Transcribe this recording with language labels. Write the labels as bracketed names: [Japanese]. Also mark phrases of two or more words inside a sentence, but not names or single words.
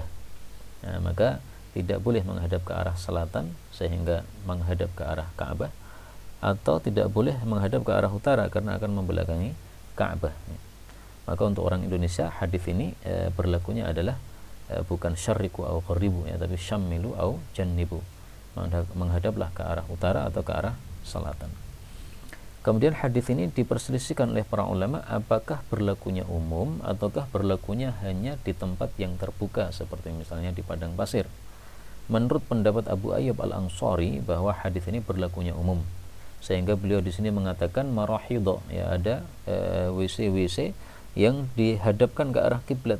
[Indonesian] Nah, maka tidak boleh menghadap ke arah selatan sehingga menghadap ke arah Ka'bah, atau tidak boleh menghadap ke arah utara karena akan membelakangi Ka'bah. Maka untuk orang Indonesia hadis ini berlakunya adalah bukan [Arabic] شرّقوا أو غرّبوا, [Indonesian] ya, tapi [Arabic] شمّلوا أو جنّبوا, [Indonesian] menghadaplah ke arah utara atau ke arah selatan. Kemudian hadis ini diperselisihkan oleh para ulama, apakah berlakunya umum ataukah berlakunya hanya di tempat yang terbuka seperti misalnya di padang pasir. Menurut pendapat Abu Ayyub Al-Ansari bahwa hadis ini berlakunya umum, sehingga beliau di sini mengatakan marahidho, ya, ada WC-WC yang dihadapkan ke arah kiblat.